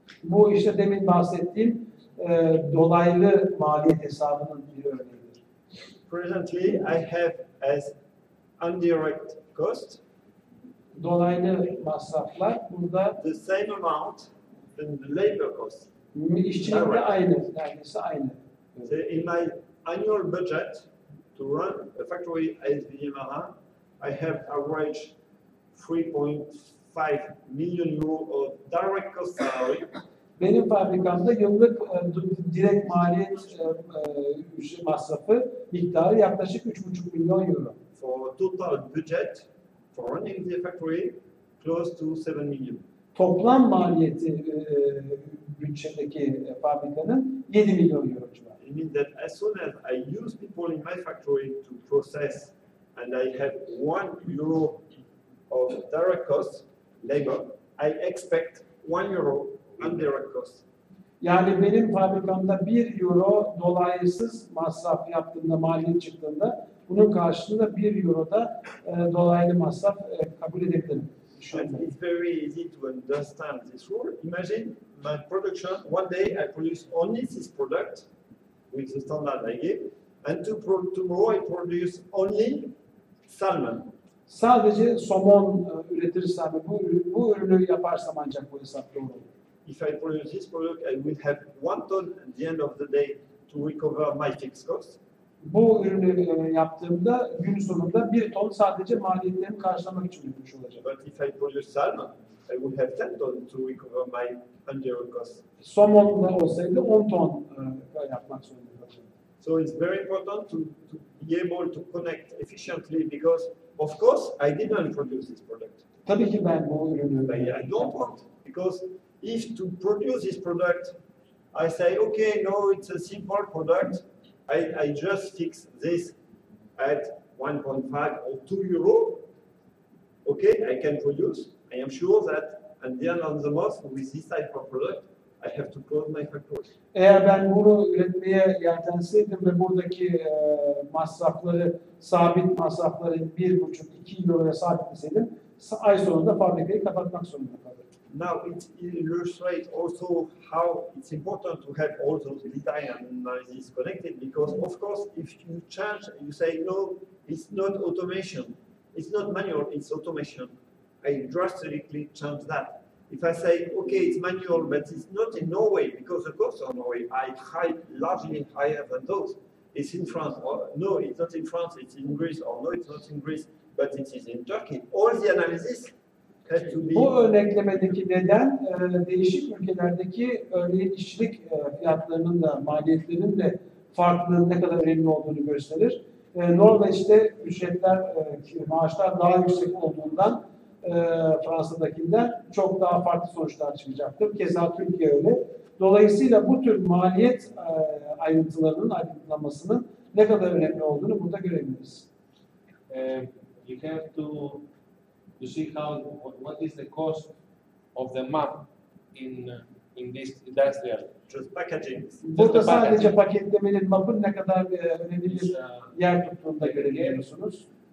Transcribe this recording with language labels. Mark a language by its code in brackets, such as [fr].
[tr] Bu işte demin bahsettiğim dolaylı maliyet hesabının bir örneğidir. [en] Presently, I have as indirect cost [tr] Dolaylı masraflar burada [en] the same amount than the labor cost. [tr] işçinin de aynı, neredeyse aynı. [en] So in my annual budget to run a factory as VMRA, I have average 3.5 million euro of direct cost salary [tr] Benim fabrikamda yıllık direkt maliyet masrafı miktarı yaklaşık 3,5 milyon euro. [en] for total budget for running the factory close to 7 million. [tr] Toplam maliyeti bütçedeki fabrikanın 7 milyon euro civarı. [en] It means that as soon as I use people in my factory to process and I have 1 euro of direct cost, labor, I expect 1 euro indirect cost. [tr] Yani benim fabrikamda 1 euro dolaysız masraf yaptığımda, maliyet çıktığında bunun karşılığında 1 euro da dolaylı masraf kabul edebilirim. [en] And it's very easy to understand this rule. Imagine my production, one day I produce only this product with the standard I give, and tomorrow I produce only salmon. [tr] Sadece somon üretirsem ve bu ürünü yaparsam ancak bu hesap doğru olur. [en] If I produce this product, I will have 1 ton at the end of the day to recover my fixed cost. [tr] Bu ürünü yaptığımda gün sonunda 1 ton sadece maliyetlerimi karşılamak için üretmiş olacağım. [en] But if I produce salmon, I will have 10 ton to recover my undirect cost. [tr] Somon da olsaydı 10 ton yapmak zorunda kalacağım. [en] So it's very important to be able to connect efficiently because, of course, I didn't produce this product. [tr] Tabii ki ben bu ürünü [en] But I don't want, because if to produce this product, I say, okay, no, it's a simple product. I just fix this at 1.5 or 2 euro. Okay, I can produce. I am sure that at the end of the month, with this type of product, I have to close my factory. [tr] Eğer ben bunu üretmeye yeltenseydim ve buradaki masrafları, sabit masrafları 1,5-2 euroya sabitleseydim, ay sonunda fabrikayı kapatmak zorunda kalırdım. [en] Now it illustrates also how it's important to have all those data analysis connected, because of course if you change, you say no, it's not automation, it's not manual, it's automation. I drastically change that. If I say okay, it's manual, but it's not in Norway because the costs of Norway are largely higher than those. It's in France, or no, it's not in France, it's in Greece, or no, it's not in Greece, but it is in Turkey. All the analysis. [tr] Bu örneklemedeki neden değişik ülkelerdeki örneğin işçilik fiyatlarının da maliyetlerinin de farklılığının ne kadar önemli olduğunu gösterir. Norveç'te ücretler, maaşlar daha yüksek olduğundan Fransa'dakinden çok daha farklı sonuçlar çıkacaktır. Keza Türkiye öyle. Dolayısıyla bu tür maliyet ayrıntılarının aydınlanmasının ne kadar önemli olduğunu burada görebiliriz. [en] You have to see what is the cost of the map in this industrial. Just packaging. [tr] Burada sadece paketlemenin mapın ne kadar önemli bir yer tuttuğunu da görebiliyorsunuz.